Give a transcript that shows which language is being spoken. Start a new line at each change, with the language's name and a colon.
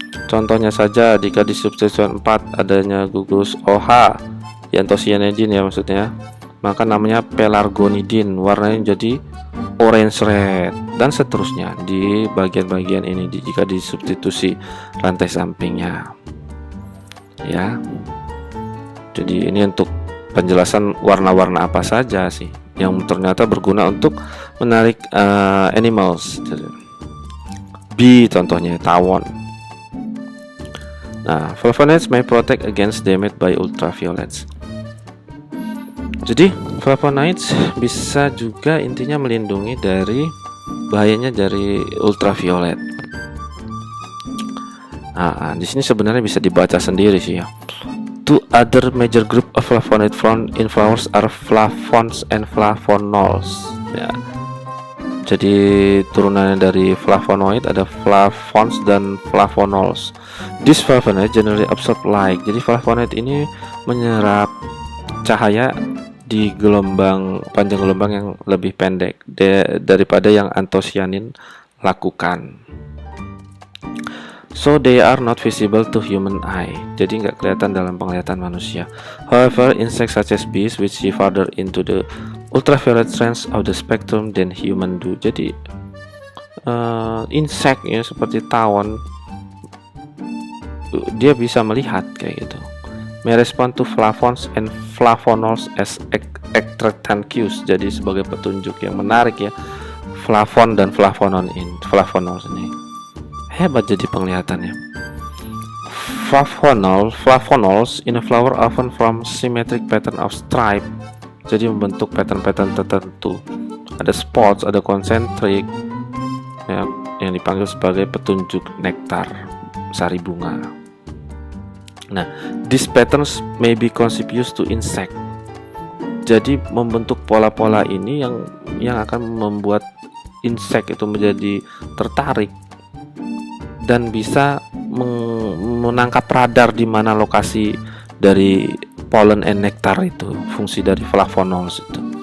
Indonesian: Contohnya saja jika di substituen 4 adanya gugus OH di anthocyanidin ya maksudnya, maka namanya pelargonidin, warnanya jadi orange red, dan seterusnya di bagian-bagian ini jika disubstitusi rantai sampingnya ya. Jadi ini untuk penjelasan warna-warna apa saja sih yang ternyata berguna untuk menarik animals. Bee contohnya, tawon.
English: Nah, flavonoids may protect against damage by ultraviolets.
Indonesian: Jadi flavonoids bisa juga intinya melindungi dari bahayanya dari ultraviolet. Nah, di sini sebenarnya bisa dibaca sendiri sih ya.
English: Two other major group of flavonoid found in flowers are flavones and flavonols.
Indonesian: Ya. Jadi turunannya dari flavonoid ada flavones dan flavonols.
English: These flavonoid generally absorb light.
Indonesian: Jadi flavonoid ini menyerap cahaya di panjang gelombang yang lebih pendek daripada yang anthocyanin lakukan.
English: so they are not visible to human eye.
Indonesian: Jadi nggak kelihatan dalam penglihatan manusia.
English: However, insects such as bees which see farther into the ultraviolet range of the spectrum than human do.
Indonesian: Jadi insect ya seperti tawon, dia bisa melihat kayak gitu.
English: May respond to flavons and flavonols as attractant cues.
Indonesian: Jadi sebagai petunjuk yang menarik ya. Flavon dan flavonols ini hebat jadi penglihatannya.
English: Flavonols in a flower often form symmetric pattern of stripe.
Indonesian: Jadi membentuk pattern-pattern tertentu. Ada spots, ada concentric ya, yang dipanggil sebagai petunjuk nektar sari bunga.
English: Nah, these patterns may be conspicuous to insect.
Indonesian: Jadi membentuk pola-pola ini yang akan membuat insect itu menjadi tertarik dan bisa menangkap radar di mana lokasi dari
English: pollen and nectar
Indonesian: itu, fungsi dari flavonols itu.